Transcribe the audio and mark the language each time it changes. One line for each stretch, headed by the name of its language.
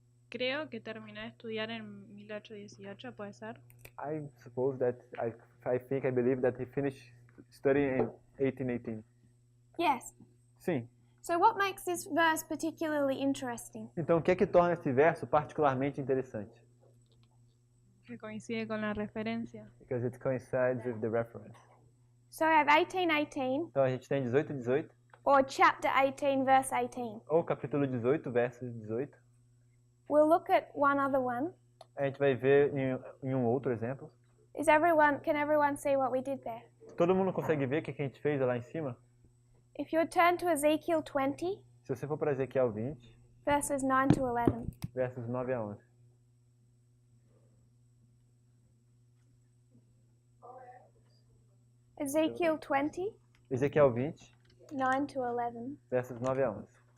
Spanish: Creo que terminé de estudiar en 1818, ¿puede ser?
English: I suppose that I believe that he finished studying in 1818. Yes.
Portuguese: Sim.
English: So what makes this verse particularly interesting?
Portuguese: Então, o que é que torna esse verso particularmente interessante?
Spanish: Que coincide con la referencia.
English: Because it coincides with the reference. So I have 18:18
Portuguese: Então, a gente tem 18:18
English: or chapter 18 verse 18.
Portuguese: ou capítulo 18, verso 18.
English: We'll look at one other one.
Portuguese: A gente vai ver em um outro exemplo.
English: Can everyone see what we did there?
Portuguese: Todo mundo consegue ver o que a gente fez lá em cima?
English: If you would turn to Ezekiel 20
Portuguese: Se você for para Ezequiel 20,
English: verses 9 to 11.
Portuguese: versos 9 a 11.
English: Ezekiel 20,
Portuguese: Ezequiel 20,
English: 9 to 11.
Portuguese: versos 9 a 11.